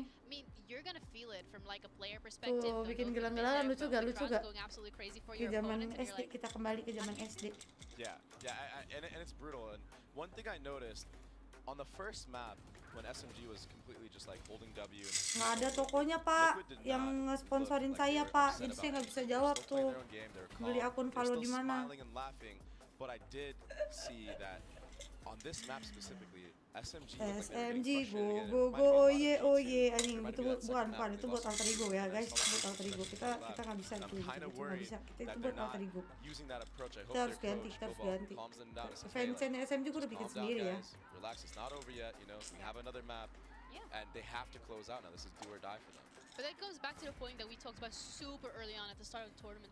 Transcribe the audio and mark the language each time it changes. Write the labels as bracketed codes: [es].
[en] SMG, I mean, you're gonna feel it from like a player perspective. [id] Tuh bikin gelang-gelangan lucu gak lucu gak? Ke zaman SD, kita kembali ke zaman SD. [en] Yeah, and it's brutal. And one thing I noticed on the first map when SMG was completely just like holding W. [id] Nggak ada tokonya pak yang ngesponsorin saya pak, jadi saya nggak bisa jawab tuh. Beli akun follow di mana? [en] But I did see that on this map specifically, SMG [id] go oh ye anjing itu bukan itu buat alter ego ya guys, buat alter ego kita nggak bisa gitu, nggak bisa kita itu buat alter ego. Kita harus ganti. Fansnya SMG gue udah bikin sendiri ya. [en] Relax, it's not over yet, you know, we have another map, and they have to close out now. This is do or die for them. But that goes back to the point that we talked about super early on at the start of the tournament.